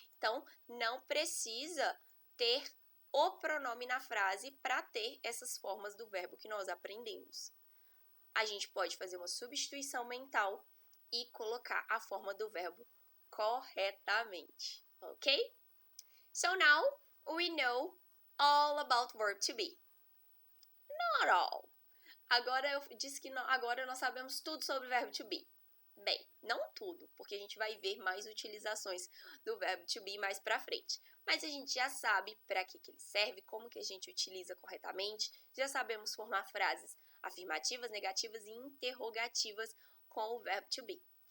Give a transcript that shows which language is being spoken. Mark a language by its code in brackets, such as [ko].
[pt] Então, não precisa ter o pronome na frase para ter essas formas do verbo que nós aprendemos. A gente pode fazer uma substituição mental e colocar a forma do verbo corretamente, ok? [en] So now we know all about verb to be. Not all. [pt] Agora eu disse que agora nós sabemos tudo sobre o verbo to be. Bem, não tudo, porque a gente vai ver mais utilizações do verbo to be mais pra frente. Mas a gente já sabe para que ele serve, como que a gente utiliza corretamente, já sabemos formar frases afirmativas, negativas e interrogativas com o verbo to be.